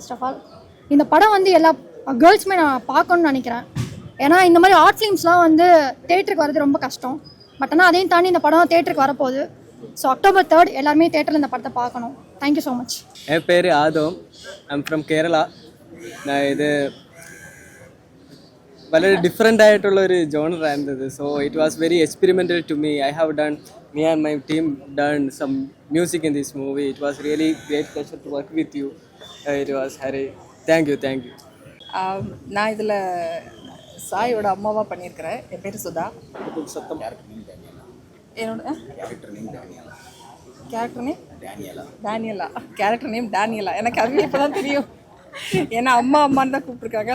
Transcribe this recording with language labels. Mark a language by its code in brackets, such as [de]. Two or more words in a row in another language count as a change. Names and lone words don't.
[en] first of all [ta] இந்த படம் வந்து எல்லா கேர்ள்ஸுமே நான் பார்க்கணுன்னு நினைக்கிறேன். ஏன்னா இந்த மாதிரி [en] art films [ta] வந்து தேட்டருக்கு வரது ரொம்ப கஷ்டம். பட் ஆனால் அதையும் தாண்டி இந்த படம் தேட்டருக்கு வரப்போகுது. ஸோ October 3 எல்லாருமே தேட்டரில் இந்த படத்தை பார்க்கணும். [en] thank you so much. [ta] என் பேர் ஆதம். [en] I'm from [ml] കേരള. [ta] நான் இது [ml] വളരെ ഡിഫറെൻ്റ് ആയിട്ടുള്ളൊരു ജോണറായിരുന്നു ഇത്. [en] So it was very experimental to me. I have done, me and my team done some music in this movie. It was really great pleasure to work with you. It was Hari. Thank you. [ta] நான் இதில் சாயோட அம்மாவாக பண்ணியிருக்கிறேன். என் பேர் சுதா. என்னோட கேரக்டர் நேம் டேனியலா. கேரக்டர் நேம் டேனியலா. எனக்கு அது இப்போ தான் தெரியும். ஏன்னா அம்மான்னு தான் கூப்பிட்ருக்காங்க.